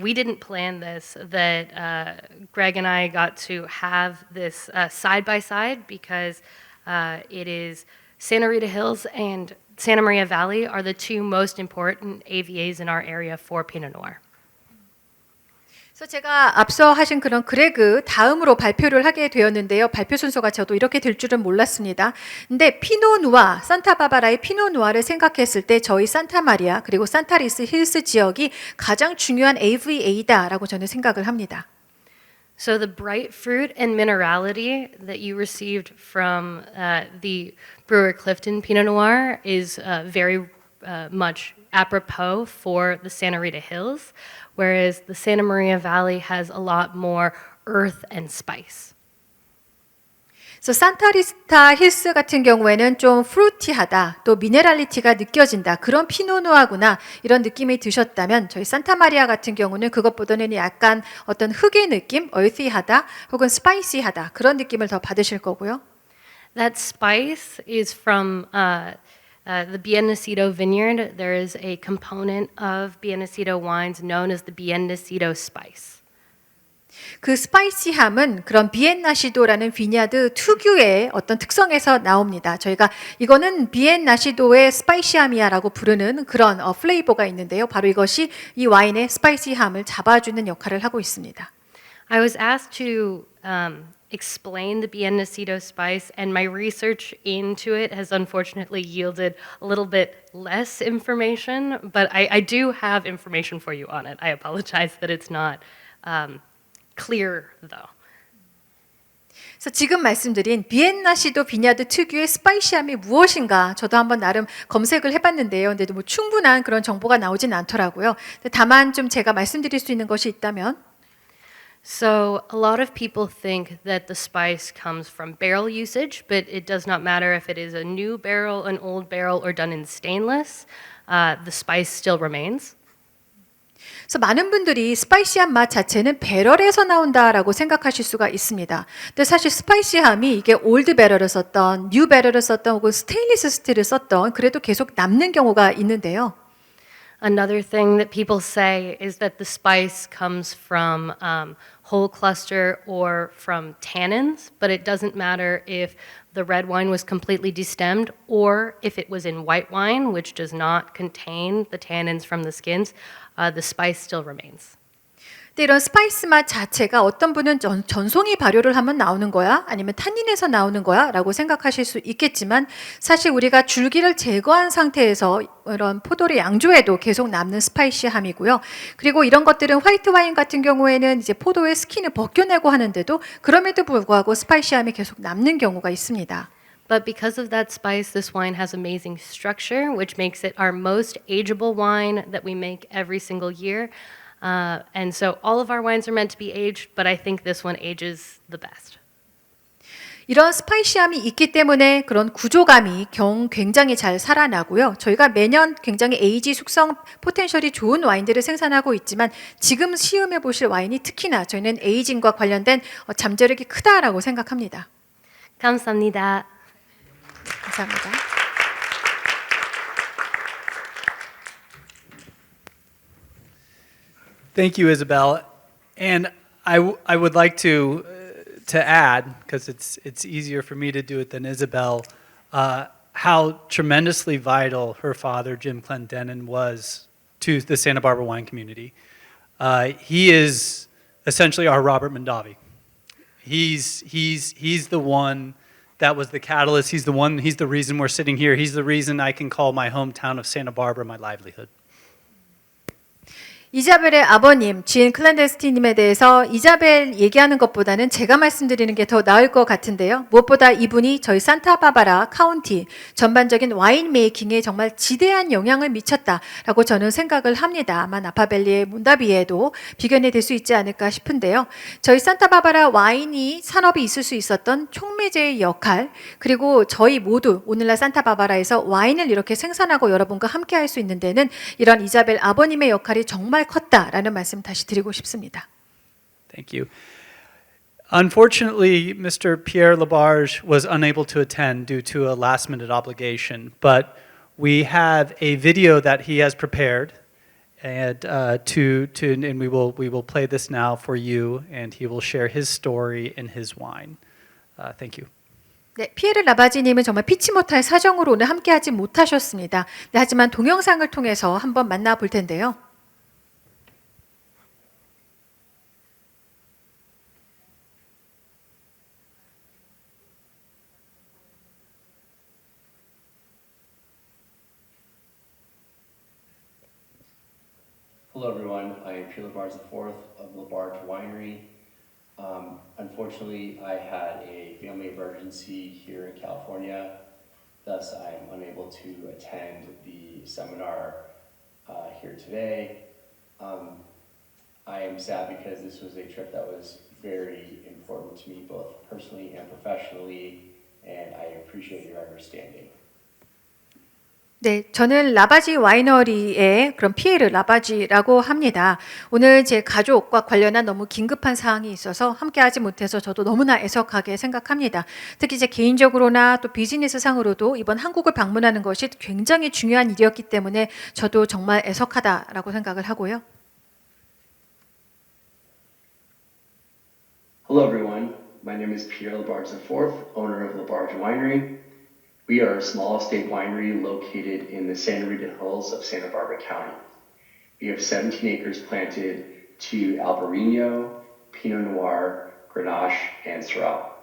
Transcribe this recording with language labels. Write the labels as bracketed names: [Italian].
[English] We didn't plan this, that Greg and I got to have this side by side because it is Santa Rita Hills and Santa Maria Valley are the two most important AVAs in our area for Pinot Noir. [Korean] 그래서 제가 앞서 하신 그런 그레그 다음으로 발표를 하게 되었는데요. 발표 순서가 저도 이렇게 될 줄은 몰랐습니다. 근데 피노누아, 산타바바라의 피노누아를 생각했을 때 저희 산타마리아 그리고 산타리스 힐스 지역이 가장 중요한 AVA다라고 저는 생각을 합니다. [English] So the bright fruit and minerality that you received from the Brewer Clifton Pinot Noir is very much apropos for the Santa Rita Hills, whereas the Santa Maria Valley has a lot more earth and spice. [Korean] 그래서 산타리스타 힐스 같은 경우에는 좀 프루티하다, 또 미네랄리티가 느껴진다. 그런 피노누아구나 이런 느낌이 드셨다면 저희 산타마리아 같은 경우는 그것보다는 약간 어떤 흙의 느낌, earthy하다 혹은 spicy하다 그런 느낌을 더 받으실 거고요. [English] That spice is from the Biennacido vineyard. There is a component of Biennacido wines known as the Biennacido spice. [Korean] 그 스파이시함은 그런 비엔나시도라는 비냐드 특유의 어떤 특성에서 나옵니다. 저희가 이거는 비엔나시도의 스파이시함이야라고 부르는 그런 플레이버가 있는데요. 바로 이것이 이 와인의 스파이시함을 잡아주는 역할을 하고 있습니다. [English] I was asked to explain the Biennacido spice, and my research into it has unfortunately yielded a little bit less information, but I do have information for you on it. I apologize that it's not clear though. [Korean] 그래서 지금 말씀드린 비엔나시도 비냐드 특유의 스파이시함이 무엇인가 저도 한번 나름 검색을 해봤는데요. 근데 뭐 충분한 그런 정보가 나오진 않더라고요. 다만 좀 제가 말씀드릴 수 있는 것이 있다면 [English] So a lot of people think that the spice comes from barrel usage, but it does not matter if it is a new barrel, an old barrel, or done in stainless. The spice still remains. [Korean] 그래서 많은 분들이 스파이시한 맛 자체는 배럴에서 나온다라고 생각하실 수가 있습니다. 근데 사실 스파이시함이 이게 올드 배럴을 썼던, 뉴 배럴을 썼던 혹은 스테인리스 스틸을 썼던 그래도 계속 남는 경우가 있는데요. [English] Another thing that people say is that the spice comes from whole cluster or from tannins, but it doesn't matter if the red wine was completely destemmed or if it was in white wine, which does not contain the tannins from the skins, the spice still remains. [Korean] 근데 이런 스파이스 맛 자체가 어떤 분은 전송이 발효를 하면 나오는 거야? 아니면 탄닌에서 나오는 거야? 라고 생각하실 수 있겠지만 사실 우리가 줄기를 제거한 상태에서 이런 포도를 양조해도 계속 남는 스파이시함이고요. 그리고 이런 것들은 화이트 와인 같은 경우에는 이제 포도의 스킨을 벗겨내고 하는데도 그럼에도 불구하고 스파이시함이 계속 남는 경우가 있습니다. [English] But because of that spice, this wine has amazing structure, which makes it our most ageable wine that we make every single year. And so all of our wines are meant to be aged, but I think this one ages the best. [Korean] 이런 스파이시함이 있기 때문에 그런 구조감이 굉장히 잘 살아나고요. 저희가 매년 굉장히 에이지 숙성 포텐셜이 좋은 와인들을 생산하고 있지만 지금 시음해 보실 와인이 특히나 저희는 에이징과 관련된 잠재력이 크다라고 생각합니다. 감사합니다. 감사합니다. [English] Thank you, Isabel. And I would like to add, because it's easier for me to do it than Isabel, how tremendously vital her father, Jim Clendenin, was to the Santa Barbara wine community. He is essentially our Robert Mondavi. He's the one that was the catalyst. He's the reason we're sitting here. He's the reason I can call my hometown of Santa Barbara my livelihood. [Korean] 이자벨의 아버님, 진 클랜데스티님에 대해서 이자벨 얘기하는 것보다는 제가 말씀드리는 게 더 나을 것 같은데요. 무엇보다 이분이 저희 산타바바라 카운티 전반적인 와인 메이킹에 정말 지대한 영향을 미쳤다라고 저는 생각을 합니다. 아마 나파밸리의 몬다비에도 비견이 될 수 있지 않을까 싶은데요. 저희 산타바바라 와인이 산업이 있을 수 있었던 촉매제의 역할, 그리고 저희 모두 오늘날 산타바바라에서 와인을 이렇게 생산하고 여러분과 함께 할 수 있는 데는 이런 이자벨 아버님의 역할이 정말 컸다라는 말씀 다시 드리고 싶습니다. [English] Thank you. Unfortunately, Mr. Pierre Labarge was unable to attend due to a last-minute obligation, but we have a video that he has prepared, and and we will play this now for you, and he will share his story and his wine. Thank you. [Korean] 네, 피에르 라바지님은 정말 피치 못할 사정으로 오늘 함께하지 못하셨습니다. 네, 하지만 동영상을 통해서 한번 만나볼 텐데요. [English] Hello everyone, I am Pierre Labarge IV of Labarge Winery. Unfortunately, I had a family emergency here in California, thus I am unable to attend the seminar here today. I am sad because this was a trip that was very important to me both personally and professionally, and I appreciate your understanding. [Korean] 네, 저는 라바지 와이너리의 그런 피에르 라바지라고 합니다. 오늘 제 가족과 관련한 너무 긴급한 사항이 있어서 함께하지 못해서 저도 너무나 애석하게 생각합니다. 특히 제 개인적으로나 또 비즈니스 상으로도 이번 한국을 방문하는 것이 굉장히 중요한 일이었기 때문에 저도 정말 애석하다라고 생각을 하고요. [English] Hello everyone, my name is Pierre Labarge IV, owner of Labarge Winery. We are a small estate winery located in the Santa Rita Hills of Santa Barbara County. We have 17 acres planted to Albarino, Pinot Noir, Grenache, and Syrah.